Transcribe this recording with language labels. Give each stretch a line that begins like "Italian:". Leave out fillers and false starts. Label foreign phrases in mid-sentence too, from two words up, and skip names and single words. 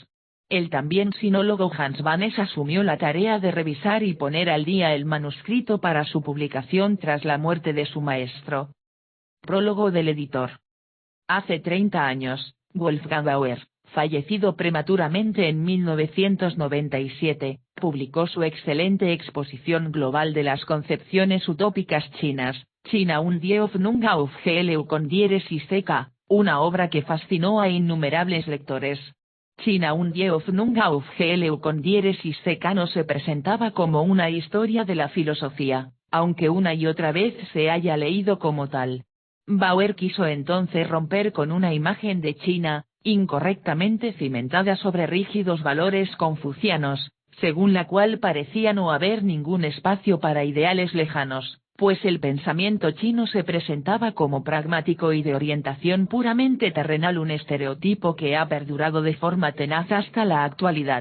Spanish: El también sinólogo Hans Bannes asumió la tarea de revisar y poner al día el manuscrito para su publicación tras la muerte de su maestro. Prólogo del editor. Hace 30 años, Wolfgang Bauer, fallecido prematuramente en 1997, publicó su excelente exposición global de las concepciones utópicas chinas, China und die Hoffnung auf Gelu con diéresis CK, una obra que fascinó a innumerables lectores. China und die Hoffnung auf Gelu con diéresis CK no se presentaba como una historia de la filosofía, aunque una y otra vez se haya leído como tal. Bauer quiso entonces romper con una imagen de China, incorrectamente cimentada sobre rígidos valores confucianos, según la cual parecía no haber ningún espacio para ideales lejanos, pues el pensamiento chino se presentaba como pragmático y de orientación puramente terrenal, un estereotipo que ha perdurado de forma tenaz hasta la actualidad.